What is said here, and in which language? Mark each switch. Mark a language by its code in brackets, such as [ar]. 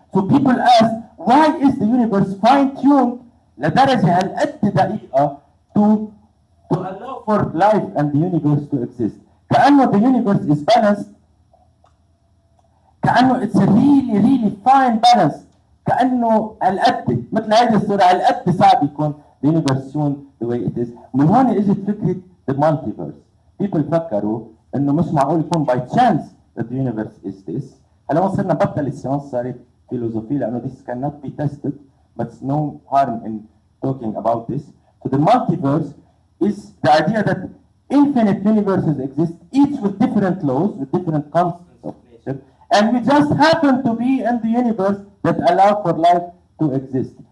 [en] So people ask, why is the universe fine-tuned [ar] لدرجة هالقد دقيقة [en] to allow for life and the universe to exist? كأنه the universe is balanced, كأنه it's a really really fine balance، [ar] كأنه هالقد مثل هذه الصورة هالقد صعب يكون [en] the universe tuned the way it is. [ar] من هون اجت فكرة the multiverse. [en] People فكروا [ar] انه مش معقول يكون [en] by chance that the universe is this. [ar] هلا صرنا بطل السيانس صارت فيلوزوفي لانه [en] this cannot be tested. but it's no harm in talking about this. So the multiverse is the idea that infinite universes exist, each with different laws, with different constants of nature, and we just happen to be in the universe that allow for life to exist.